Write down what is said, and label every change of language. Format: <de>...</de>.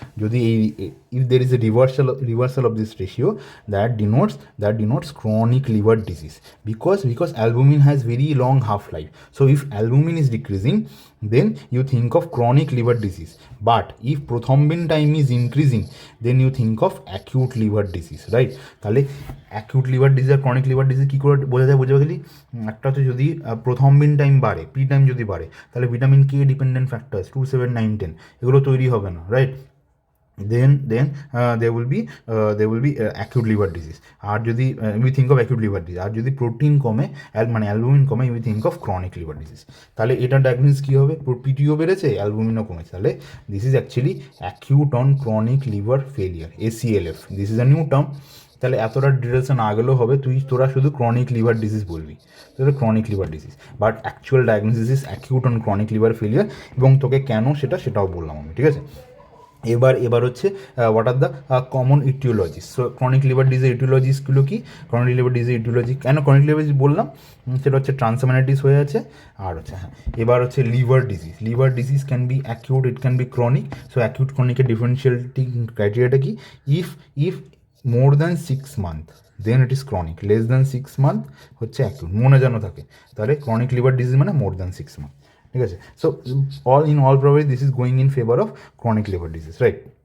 <en>যদি if there is a reversal of this ratio, that denotes chronic liver disease, because albumin has very long half life. So if albumin is decreasing, then you think of chronic liver disease. But if prothrombin time is increasing, then you think of acute liver disease, right.</en> <bn>তাহলে acute liver disease আর chronic liver disease কী করে বোঝা যায়, গেলি একটা হচ্ছে যদি প্রথম্বিন time বাড়ে, P time যদি বাড়ে, তাহলে ভিটামিন কে ডিপেন্ডেন্ট ফ্যাক্টরস 2, 7, 9, 10 এগুলো তৈরি হবে না, right.</bn> <en>there will be acute liver disease. আর যদি we think of acute liver disease,</en> <bn>আর যদি প্রোটিন কমে মানে অ্যালবুমিন কমে,</bn> <en>we think of chronic liver disease.</en> <bn>তাহলে এটা ডায়াগনোসিস কী হবে? পিটিও বেড়েছে, অ্যালবুমিনও কমেছে, তাহলে</bn> <en>This is actually acute on chronic liver failure, ACLF, this is a new term.</en> <bn>তাহলে এতটা ডিটেলসে না গেলেও হবে, তোরা শুধু ক্রনিক লিভার ডিজিজ বলবি, তোদের chronic liver disease,</bn> <en>but actual diagnosis is acute on chronic liver failure,</en> <bn>এবং তোকে কেন সেটাও বললাম আমি, ঠিক আছে? এবার হচ্ছে</bn> <en>What are the common aetiologies. So chronic liver disease ইটিওলজিসগুলো কি? Chronic liver disease aetiology কেন chronic liver disease বললাম?</en> <bn>সেটা হচ্ছে ট্রান্সামাইনাইটিস হয়ে আছে, আর হচ্ছে এবার হচ্ছে</bn> <en>Liver disease can be acute, it can be chronic. So acute ক্রনিকের differentiating ক্রাইটেরিয়াটা কি? If more than 6 month then it is chronic, less than 6 month হচ্ছে acute,</en> <bn>মনে যেন থাকে।</bn> <en>তাহলে chronic liver disease মানে more than 6 month, ঠিক আছে? So all probably this is going in favor of chronic liver disease, right?</en>